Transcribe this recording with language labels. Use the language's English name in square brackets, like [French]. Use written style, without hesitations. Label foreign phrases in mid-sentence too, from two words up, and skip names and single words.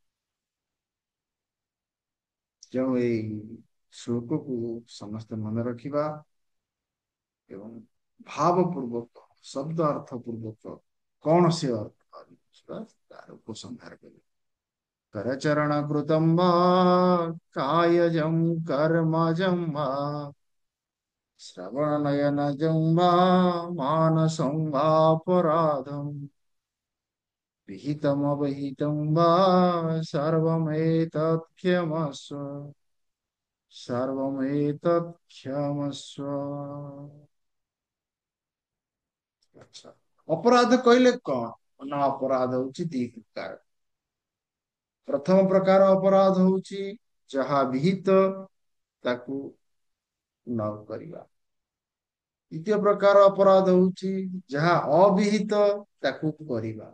[Odia] ତେଣୁ ଏଇ ଶ୍ଲୋକକୁ ସମସ୍ତେ ମନେ ରଖିବା ଏବଂ ଭାବ ପୂର୍ବକ, ଶବ୍ଦ ଅର୍ଥ ପୂର୍ବକ କଣ ସେ ଅର୍ଥ ତାର ଉପସଂହାର କରିବା। [Sanskrit] କରଚରଣ କୃତମ୍ ବା କାୟଜଂ କର୍ମଜଂ ବା ଶ୍ରବଣ ନୟନଜଂ ବା ମାନସଂ වාପରାଧମ୍ विहितम अवहितं वा सर्वमेतत् क्षमस्व, सर्वमेतत् क्षमस्व। [Odia] ଆଚ୍ଛା, ଅପରାଧ କହିଲେ କଣ? ନା ଅପରାଧ ହଉଛି ଦି ପ୍ରକାର। ପ୍ରଥମ ପ୍ରକାର ଅପରାଧ ହଉଛି ଯାହା ବିହିତ ତାକୁ ନ କରିବା। ଦ୍ୱିତୀୟ ପ୍ରକାର ଅପରାଧ ହଉଛି ଯାହା ଅବିହିତ ତାକୁ କରିବା।